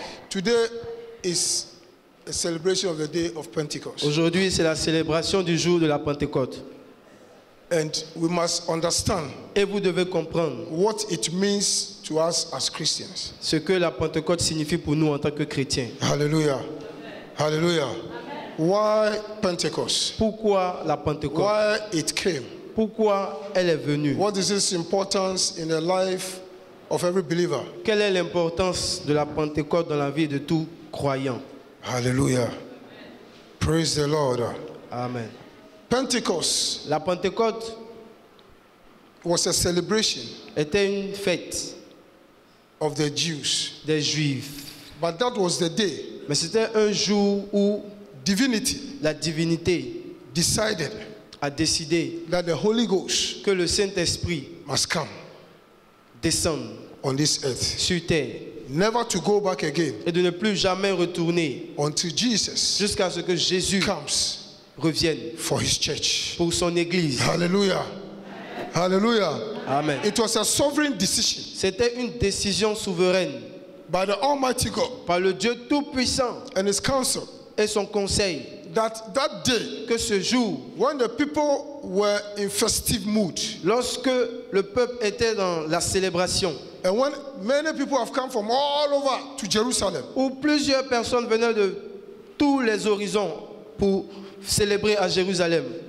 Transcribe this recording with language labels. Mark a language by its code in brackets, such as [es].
[en] Today is a celebration of the day of Pentecost. [fr] Aujourd'hui, c'est la célébration du jour de la Pentecôte. [en] And we must understand [fr] Et vous devez comprendre [en] what it means to us as Christians. [fr] ce que la Pentecôte signifie pour nous en tant que chrétiens. [en] Hallelujah. Hallelujah. Why Pentecost? [fr] Pourquoi la Pentecôte? [en] Why it came? [fr] Pourquoi elle est venue? [en] What is its importance in the life of every believer? [fr] Quelle est l'importance de la Pentecôte dans la vie de tout croyant? [en] Hallelujah. Praise the Lord. Amen. Pentecost [fr] La Pentecôte [en] was a celebration [fr] était une fête [en] of the Jews. [fr] des Juifs. [en] But that was the day [fr] Mais c'était un jour où [en] divinity [fr] la divinité [en] decided [fr] a décidé [en] that the Holy Ghost [fr] que le Saint-Esprit [en] must come [fr] descende [en] on this earth, [fr] sur terre [en] never to go back again [fr] et de ne plus jamais retourner [en] until Jesus [fr] jusqu'à ce que Jésus [en] comes [fr] revienne [en] for his church. [fr] pour son église. [en] Hallelujah. Hallelujah. Amen. It was a sovereign decision [fr] C'était une décision souveraine [en] by the Almighty God [fr] par le Dieu Tout-Puissant [en] and his council [fr] et son conseil [en] that day, [fr] que ce jour, [en] when the people were in festive mood, [fr] lorsque le peuple était dans la célébration, [en] and when many people have come from all over to Jerusalem, [fr] où plusieurs personnes venaient de tous les horizons pour célébrer à Jérusalem,